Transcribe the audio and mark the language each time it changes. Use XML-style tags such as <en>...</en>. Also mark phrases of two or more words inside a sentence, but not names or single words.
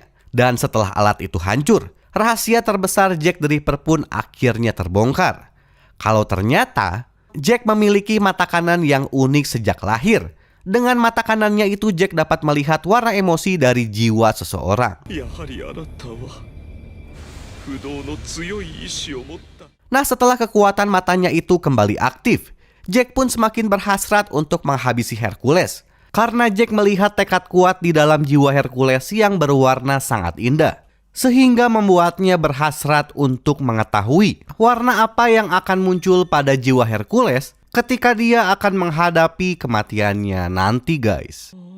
<id>Dan setelah alat itu hancur, rahasia terbesar Jack the Ripper pun akhirnya terbongkar. Kalau ternyata Jack memiliki mata kanan yang unik sejak lahir. Dengan mata kanannya itu Jack dapat melihat warna emosi dari jiwa seseorang.</id> <ja>やはりあなたは不動の強い意志を持った。</ja> <id>Nah, setelah kekuatan matanya itu kembali aktif, Jack pun semakin berhasrat untuk menghabisi Hercules. Karena Jack melihat tekad kuat di dalam jiwa Hercules yang berwarna sangat indah. Sehingga membuatnya berhasrat untuk mengetahui warna apa yang akan muncul pada jiwa Hercules ketika dia akan menghadapi kematiannya nanti, guys.</id>